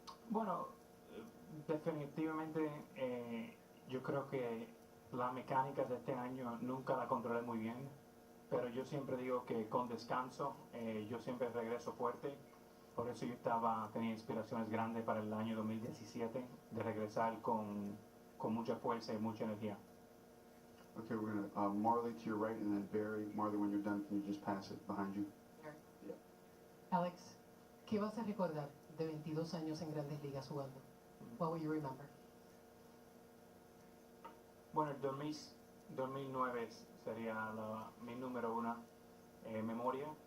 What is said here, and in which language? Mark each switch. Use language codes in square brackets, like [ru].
[es] Bueno, definitivamente yo creo que la mecánica de este año nunca la controlé muy bien, pero yo siempre digo que con descanso yo siempre regreso fuerte. Por eso yo tenía inspiraciones grandes para el año 2017 de regresar con mucha fuerza y mucha energía. [en] Okay, we're gonna, Marley to your right, and then Barry. Marley, when you're done, can you just pass it behind you? [es] Alex, ¿qué vas a recordar de 22 años en Grandes Ligas jugando? [en] What will you remember? [es] Bueno, el 2009 sería mi número uno memoria.